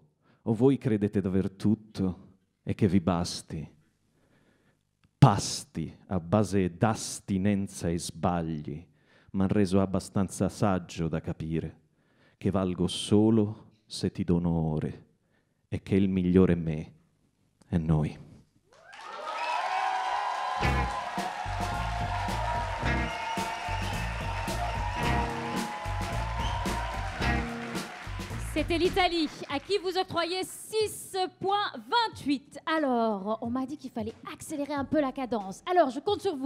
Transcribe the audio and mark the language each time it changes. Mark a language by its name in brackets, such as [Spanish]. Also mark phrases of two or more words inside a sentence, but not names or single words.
[Italian] O voi credete d'aver tutto e che vi basti? Pasti a base d'astinenza e sbagli m'han reso abbastanza saggio da capire che valgo solo se ti dono ore e che il migliore me è noi. [French] C'était l'Italie, à qui vous octroyez 6,28. Alors, on m'a dit qu'il fallait accélérer un peu la cadence. Alors, je compte sur vous.